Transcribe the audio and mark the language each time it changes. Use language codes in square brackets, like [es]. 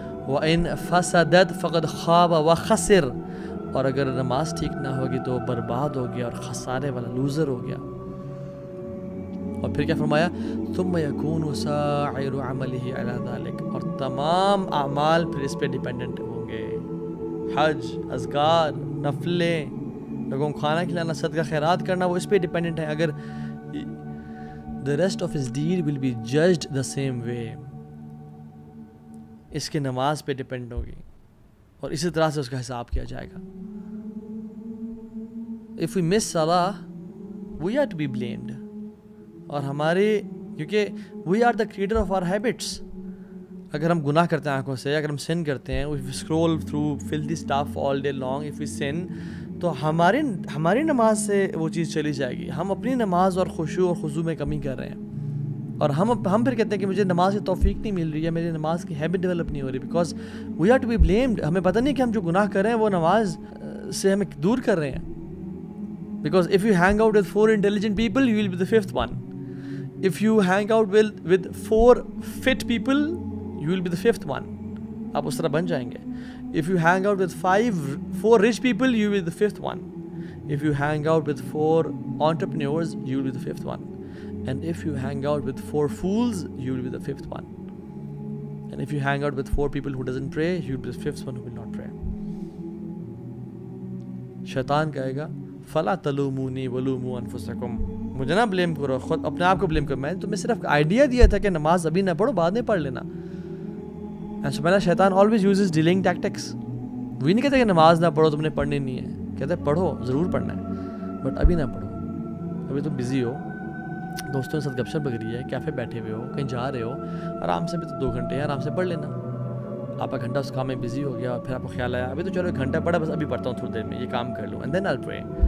[ar] وإن فسدت فقد خاب وخسر. [ur] اور اگر نماز ٹھیک نہ ہوگی تو برباد ہو گیا اور خسارے والا لوزر ہو گیا. اور پھر کیا فرمایا, [ar] ثم يكون سائر عمله على ذلك. [ur] اور تمام اعمال پھر اس پہ ڈیپینڈنٹ ہوں گے. حج, اذکار, نفلیں, لوگوں کو کھانا کھلانا, صدقہ خیرات کرنا, وہ اس پہ ڈیپینڈنٹ ہے. اگر [en] the rest of his deed will be judged the same way. [ur] اس کی نماز پہ ڈیپینڈ ہوگی اور اسی طرح سے اس کا حساب کیا جائے گا. [en] if we miss salah, we are to be blamed. [ur] اور ہمارے کیونکہ [en] we are the creator of our habits. [ur] اگر ہم گناہ کرتے ہیں آنکھوں سے, اگر ہم sin کرتے ہیں, [en] if we scroll through filthy stuff all day long, if we sin, [ur] تو ہماری نماز سے وہ چیز چلی جائے گی. ہم اپنی نماز اور خشوع اور خضوع میں کمی کر رہے ہیں, اور ہم پھر کہتے ہیں کہ مجھے نماز کی توفیق نہیں مل رہی ہے, میری نماز کی ہیبٹ ڈیولپ نہیں ہو رہی, [en] Because we are to be blamed. [ur] ہمیں پتہ نہیں کہ ہم جو گناہ کر رہے ہیں وہ نماز سے ہمیں دور کر رہے ہیں. [en] Because if you hang out with 4 intelligent people, you will be the 5th one. If you hang out with 4 fit people, you will be the 5th one. [ur] آپ اس طرح بن جائیں گے. [en] If you hang out with 4 rich people, you will be the 5th one. If you hang out with 4 entrepreneurs, you will be the 5th one. And if you hang out with 4 fools, you will be the 5th one. And if you hang out with 4 people who doesn't pray, you will be the 5th one who will not pray. [ur] شیطان کہے گا [ar] فلا تلومونی ولوموا انفسکم, [ur] مجھے نہ blame کرو, خود اپنے آپ کو بلیم کرو. میں تمہیں صرف آئیڈیا دیا تھا کہ نماز ابھی نہ پڑھو, بعد میں پڑھ لینا. [en] And so [ur] پہلا شیطان [en] always uses delaying tactics. [ur] وہی نہیں کہتے کہ نماز نہ پڑھو, تم نے پڑھنی نہیں ہے. کہتے پڑھو, ضرور پڑھنا ہے, بٹ ابھی نہ پڑھو. ابھی تم بزی ہو, دوستوں کے ساتھ گپ شپ لگ رہی ہے, کیفے بیٹھے ہوئے ہو, کہیں جا رہے ہو, آرام سے بھی تو 2 گھنٹے ہیں, آرام سے پڑھ لینا. آپ کا گھنٹہ اس کام میں بزی ہو گیا, پھر آپ کو خیال آیا ابھی تو چلو 1 گھنٹہ پڑھا, بس ابھی پڑھتا ہوں تھوڑی دیر میں, یہ کام کر لوں, [en] And then I'll pray.